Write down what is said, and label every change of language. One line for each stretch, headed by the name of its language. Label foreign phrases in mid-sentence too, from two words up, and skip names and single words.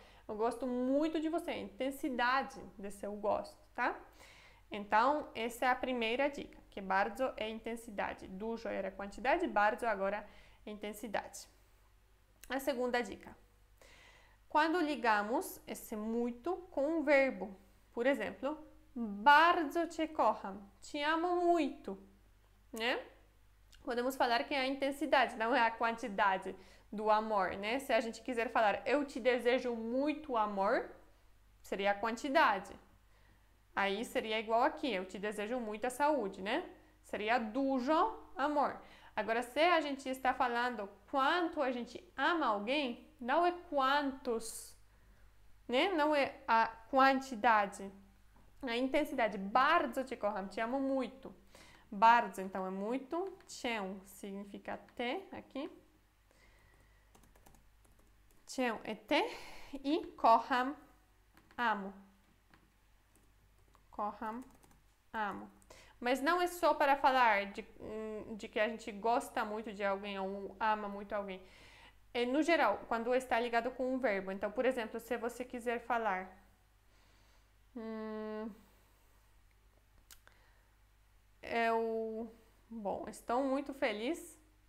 Portuguese: Eu gosto muito de você, a intensidade desse eu gosto, tá? Então, essa é a primeira dica, que bardzo é intensidade. Dużo era quantidade, bardzo agora é intensidade. A segunda dica. Quando ligamos esse muito com um verbo, por exemplo,
Polish: bardzo cię kocham,
Portuguese: te amo muito, né? Podemos falar que é a intensidade, não é a quantidade do amor, né? Se a gente quiser falar eu te desejo muito amor, seria a quantidade. Aí seria igual aqui, eu te desejo muita saúde, né? Seria dużo amor. Agora, se a gente está falando quanto a gente ama alguém, não é quantos, né? Não é a quantidade, a intensidade.
Polish: Bardzo cię kocham,
Portuguese: te amo muito. Bardzo, então, é muito. Cię significa te, aqui. Cię é te. E kocham, amo. Kocham, amo. Mas não é só para falar de que a gente gosta muito de alguém ou ama muito alguém. É no geral, quando está ligado com um verbo. Então, por exemplo, se você quiser falar... Bom, estou muito feliz.